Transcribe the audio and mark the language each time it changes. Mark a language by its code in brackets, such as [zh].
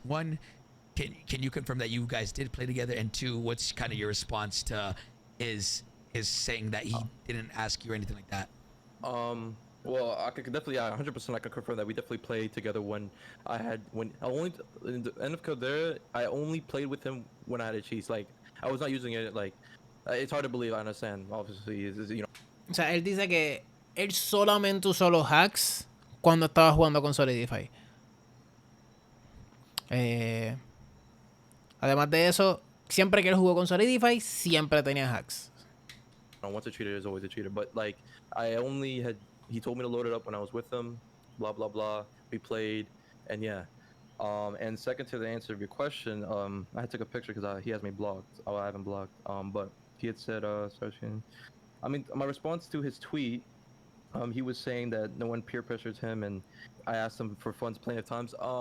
[en] One, can you confirm that you guys did play together? And two, what's kind of your response to his saying that he didn't ask you or anything like that? Well, I could definitely, 100% I can confirm that we definitely played together when I only in the end of Caldera, I only played with him when I had a cheese. Like, I was not using it, like, it's hard to believe, I understand, obviously, you know. [es] O sea, él dice que él solamente usó los hacks cuando estaba jugando con Solidify. Además de eso, siempre que él jugó con Solidify, siempre tenía hacks. [en] Once a cheater is always a cheater, but like, he told me to load it up when I was with him, blah, blah, blah. We played, and yeah. And second to the answer of your question, I took a picture because he has me blocked. Oh, I haven't blocked. But he had said, I mean, my response to his tweet, he was saying that no one peer pressures him, and I asked him for funds plenty of times.